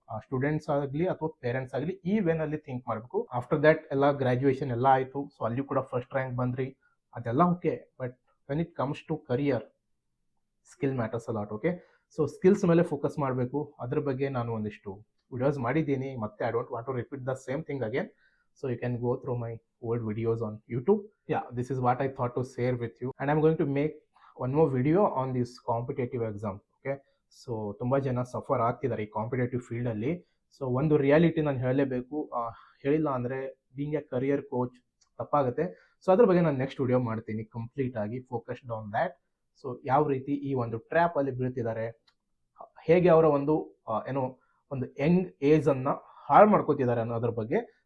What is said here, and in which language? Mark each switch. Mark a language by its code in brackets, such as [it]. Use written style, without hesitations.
[kn] Students ಆಗಲಿ ಅಥವಾ parents ಆಗಲಿ ಈ ವೇನಲ್ಲಿ ಥಿಂಕ್ ಮಾಡಬೇಕು. [en] after that [kn] ಎಲ್ಲ ಗ್ರ್ಯಾಜುಯೇಷನ್ ಎಲ್ಲ ಆಯಿತು, ಸೊ ಅಲ್ಲಿ ಕೂಡ ಫಸ್ಟ್ ರ್ಯಾಂಕ್ ಬಂದ್ರಿ, ಅದೆಲ್ಲ okay. [en] But when it comes to career, skill matters a lot. [kn] Okay, so skills ಮೇಲೆ ಫೋಕಸ್ ಮಾಡಬೇಕು. ಅದ್ರ ಬಗ್ಗೆ ನಾನು ಒಂದಿಷ್ಟು ವಿಡಿಯೋಸ್ ಮಾಡಿದ್ದೀನಿ, ಮತ್ತೆ [en] I don't want to repeat the same thing again. So you can go through my old videos on YouTube. Yeah, this is what I thought to share with you, and I'm going to make one more video on this competitive exam. [kn] Okay, so ತುಂಬ ಜನ suffer ಆಗ್ತಿದ್ದಾರೆ ಈ competitive ಫೀಲ್ಡಲ್ಲಿ. So ಒಂದು reality ನಾನು ಹೇಳಲೇಬೇಕು, ಹೇಳಿಲ್ಲ ಅಂದರೆ [en] being a career coach [kn] ತಪ್ಪಾಗುತ್ತೆ. ಸೊ ಅದ್ರ ಬಗ್ಗೆ ನಾನು ನೆಕ್ಸ್ಟ್ ವಿಡಿಯೋ ಮಾಡ್ತೀನಿ, ಕಂಪ್ಲೀಟ್ ಆಗಿ [en] Focused on that. [kn] ಸೊ ಯಾವ ರೀತಿ ಈ ಒಂದು ಟ್ರ್ಯಾಪಲ್ಲಿ ಬೀಳ್ತಿದ್ದಾರೆ, ಹೇಗೆ ಅವರ ಒಂದು ಏನೋ ಒಂದು ಯಂಗ್ ಏಜನ್ನು ಹಾಳು ಮಾಡ್ಕೋತಿದ್ದಾರೆ ಅನ್ನೋದ್ರ ಬಗ್ಗೆ.